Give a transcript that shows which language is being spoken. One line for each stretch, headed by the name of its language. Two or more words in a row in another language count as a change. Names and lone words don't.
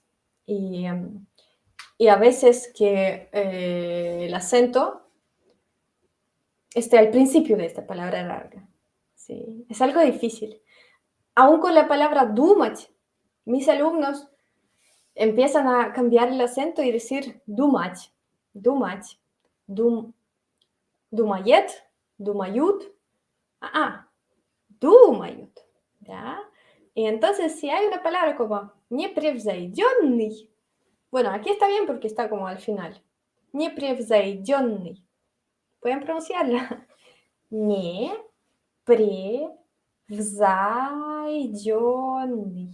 Spanish: Y a veces que el acento esté al principio de esta palabra larga. Sí, es algo difícil. Aún con la palabra думать, mis alumnos empiezan a cambiar el acento y decir
Russian: думать, думать, думает, думают, думают,
Spanish: ¿ya? Y entonces, si hay una palabra como непревзойденный, bueno, aquí está bien porque está como al final. Непревзойденный. ¿Pueden pronunciarla? Непревзойденный.